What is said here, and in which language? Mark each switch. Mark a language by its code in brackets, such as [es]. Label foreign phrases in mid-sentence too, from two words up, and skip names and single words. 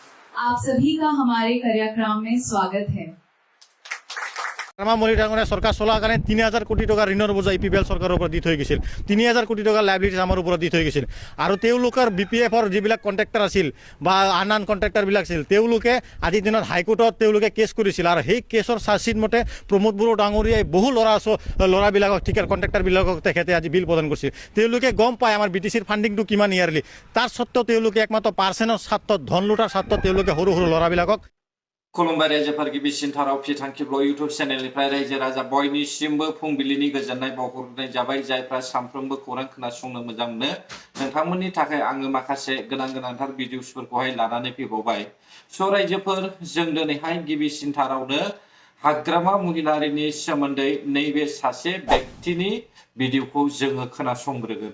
[hi] आप सभी का हमारे कार्यक्रम में स्वागत है। [as] মলি ডাঙৰীয়া চৰকাৰ চলাৰ কাৰণে ৩,০০০ কোটি টকা ঋণৰ বোজা ইপিপিএল চৰকাৰৰ ওপৰত দি থৈ গৈছিল। ৩,০০০ কোটি টকা লাইবিলিটিজ আমাৰ ওপৰত দি থৈ গৈছিল আৰু তেওঁলোকৰ BPFৰ যিবিলাক কণ্ট্ৰেক্টৰ আছিল বা আন কণ্ট্ৰেক্টৰবিলাক আছিল তেওঁলোকে আজিৰ দিনত হাইকোৰ্টত তেওঁলোকে কেছ কৰিছিল আৰু সেই কেছৰ চাৰ্জশ্বিট মতে প্ৰমোদ বড়ো ডাঙৰীয়াই বহু ল'ৰাবিলাকক ঠিকাৰ কণ্ট্ৰেক্টৰবিলাকক তেখেতে আজি বিল প্ৰদান কৰিছিল। তেওঁলোকে গম পায় আমাৰ BTCৰ ফাণ্ডিংটো কিমান ইয়াৰলি, তাৰ সত্ত্বেও তেওঁলোকে একমাত্ৰ পাৰ্চেণ্টৰ স্বাৰ্থত ধন লুটাৰ স্বাৰ্থত তেওঁলোকে সৰু সৰু ল'ৰাবিলাকক [brx] खुलुमबाय रायजोफोर गिबिसिन थाराव फिथांखिब्ल इउटुब चेनेलनिफ्राय रायजो राजा बयनिसिमबो फुंबिलिनि गोजोननाय बावहरनाय जाबाय। जायफ्रा सानफ्रोमबो खौरां खोनासंनो मोजां मोनो नोंथांमोननि थाखाय आङो माखासे गोनांथार भिडिअसफोरखौहाय लानानै फैबावबाय। स' रायजोफोर जों दिनैहाय गिबिसिन थारावनो हाग्रामा महिलारिनि सोमोन्दै नैबे सासे व्यक्तिनि भिडिअखौ जोङो खोनासंग्रोगोन।